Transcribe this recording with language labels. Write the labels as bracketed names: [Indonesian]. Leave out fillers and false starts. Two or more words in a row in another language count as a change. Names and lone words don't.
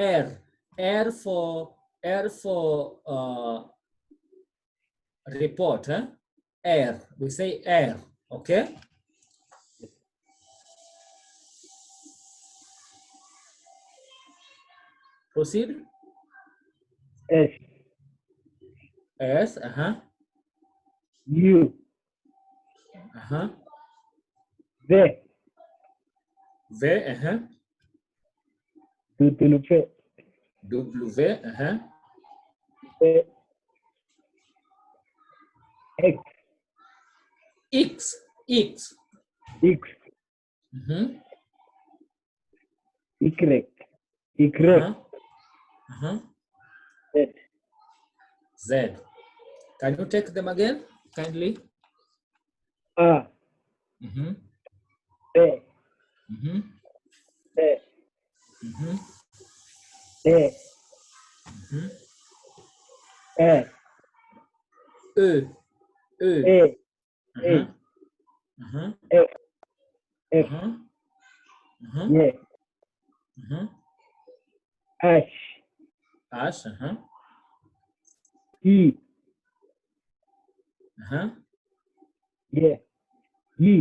[English] R. R for report. Huh? R. We say R. Okay. Proceed. S. S. Uh-huh. U. Uh-huh. V. V. Uh-huh. W. W. Uh-huh. X. X. X. X. Mm-hmm. Y. Y. Uh-huh. Uh-huh. Z. Z. Can you take them again, kindly? A. Mm-hmm. B. Mm-hmm. C. Mm-hmm. D. Mm-hmm. E. E. E. A. Uh-huh. A. Uh-huh. F. F. Uh-huh. Uh-huh. Yeah. Uh-huh. H. Ash. Uh-huh. E. Uh-huh. Yeah. E.